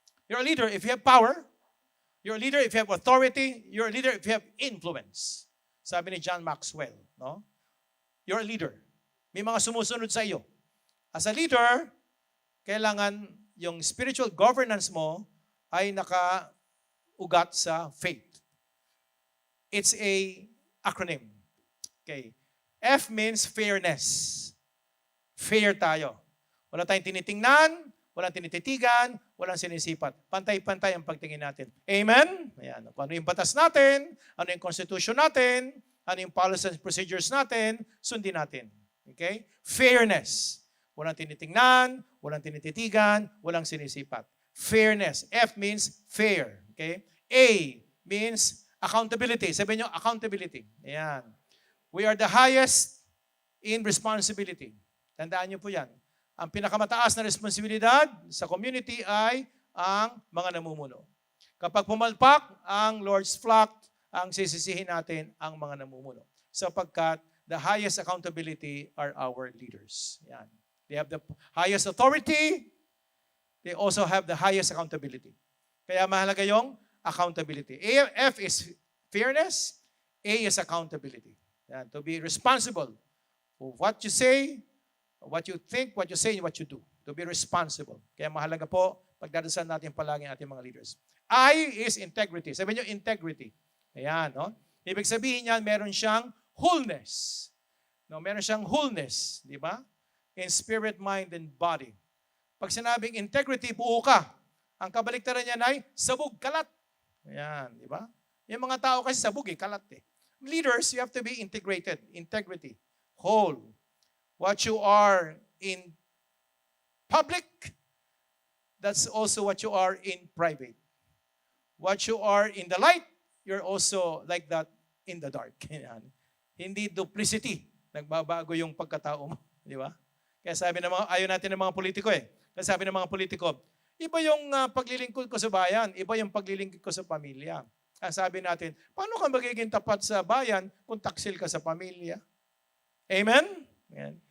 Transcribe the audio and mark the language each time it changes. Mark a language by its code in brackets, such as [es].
[en] You're a leader if you have power. You're a leader if you have authority. You're a leader if you have influence. [tl] Sabi ni John Maxwell. No? [en] You're a leader. [tl] May mga sumusunod sa iyo. As a leader, kailangan yung spiritual governance mo ay nakaugat sa faith. [en] It's a acronym. Okay. F means fairness. Fair tayo. [tl] Wala tayong tinitingnan, walang tinititigan, walang sinisipat. Pantay-pantay ang pagtingin natin. Amen? Ayan. Kung ano yung batas natin, ano yung constitution natin, ano yung policies and procedures natin, sundin natin. Okay? Fairness. Walang tinitingnan, walang tinititigan, walang sinisipat. Fairness. [en] F means fair. Okay? A means accountability. Sabihin nyo, accountability. Ayan. We are the highest in responsibility. [tl] Tandaan nyo po yan. Ang pinakamataas na responsibilidad sa community ay ang mga namumuno. Kapag pumalpak ang Lord's flock, ang sisisihin natin ang mga namumuno. Sapagkat [en] the highest accountability are our leaders. [tl] Yan. [en] They have the highest authority. They also have the highest accountability. [tl] Kaya mahalaga yung accountability. [en] F is fairness. A is accountability. Yan. To be responsible for what you say, what you think, what you say, and what you do. To be responsible. [tl] Kaya mahalaga po, pagdadasal natin palagi ang ating mga leaders. [en] I is integrity. Sabihin nyo, integrity. Ayan, no? [tl] Ibig sabihin niyan, meron siyang wholeness. No, meron siyang wholeness, di ba? [en] In spirit, mind, and body. [tl] Pag sinabing integrity, buo ka. Ang kabaliktaran niyan ay sabog, kalat. Ayan, di ba? Yung mga tao kasi sabog, kalat eh. [en] Leaders, you have to be integrated. Integrity. Whole. What you are in public, that's also what you are in private. What you are in the light, you're also like that in the dark. [tl] Yan. Hindi duplicity. Nagbabago yung pagkatao mo. Di ba? Kaya sabi ng mga, ayaw natin ng mga politiko eh. Kaya sabi ng mga politiko, iba yung paglilingkod ko sa bayan, iba yung paglilingkod ko sa pamilya. Ang sabi natin, paano ka magiging tapat sa bayan kung taksil ka sa pamilya? Amen? Yan.